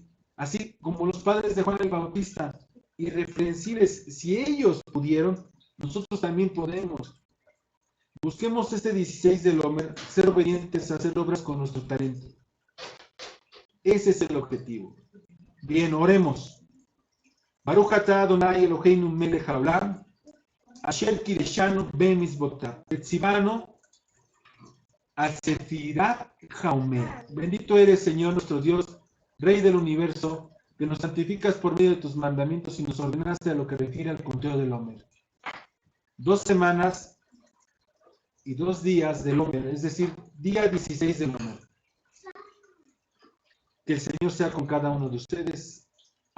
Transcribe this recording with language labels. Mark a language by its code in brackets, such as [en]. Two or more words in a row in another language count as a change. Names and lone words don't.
[es] Así como los padres de Juan el Bautista, irreprensibles, si ellos pudieron, nosotros también podemos. Busquemos este 16 del Homer, ser obedientes, hacer obras con nuestro talento. Ese es el objetivo. Bien, oremos. [he] ברוך אתה אדוני אלוהינו מלך העולם, אשר קידשנו במצוותיו, וציוונו על ספירת העומר. [es] Bendito eres, Señor nuestro Dios, Rey del universo, que nos santificas por medio de tus mandamientos y nos ordenaste a lo que refiere al conteo del Homer. 2 semanas y 2 días del Homer, es decir, día 16 del Homer. Que el Señor sea con cada uno de ustedes.